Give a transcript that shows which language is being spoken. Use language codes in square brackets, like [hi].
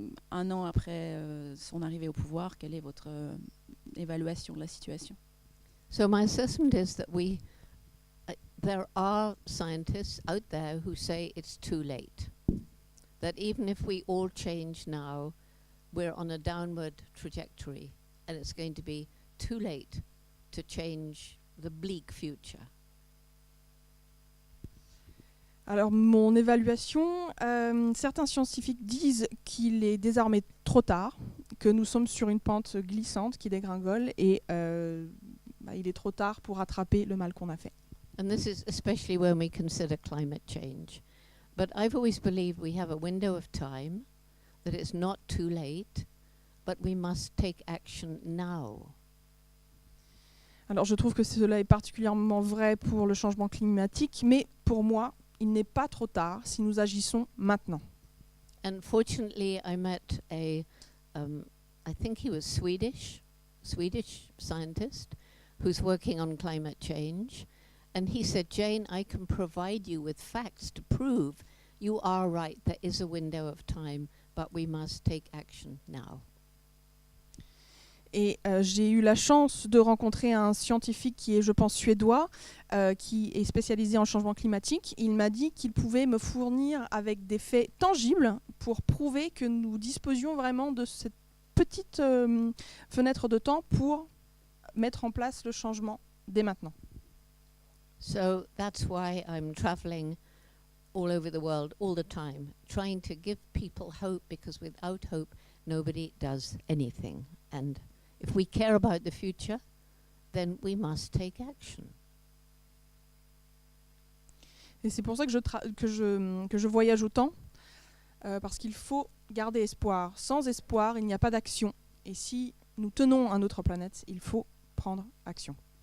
[fr] 1 an après son arrivée au pouvoir, quelle est votre évaluation de la situation? [en] So my assessment is that there are scientists out there who say it's too late. That even if we all change now, we're on a downward trajectory, and it's going to be too late to change the bleak future. [fr] Alors mon évaluation, certains scientifiques disent qu'il est désormais trop tard, que nous sommes sur une pente glissante qui dégringole et il est trop tard pour rattraper le mal qu'on a fait. [en] And this is especially when we consider climate change. But I've always believed we have a window of time, that it's not too late, but we must take action now. [fr] Alors je trouve que cela est particulièrement vrai pour le changement climatique, mais pour moi, il n'est pas trop tard si nous agissons maintenant. [en] And fortunately, I met I think he was Swedish scientist who's working on climate change. And he said, Jane, I can provide you with facts to prove you are right. There is a window of time, but we must take action now. [fr] Et j'ai eu la chance de rencontrer un scientifique qui est, je pense, suédois, qui est spécialisé en changement climatique. Il m'a dit qu'il pouvait me fournir avec des faits tangibles pour prouver que nous disposions vraiment de cette petite fenêtre de temps pour mettre en place le changement dès maintenant. [en] So that's why I'm traveling all over the world all the time, trying to give people hope, because without hope, nobody does anything. And if we care about the future, then we must take action. [fr] Et c'est pour ça que je voyage autant, parce qu'il faut garder espoir. Sans espoir, il n'y a pas d'action. Et si nous tenons à notre planète, il faut prendre action.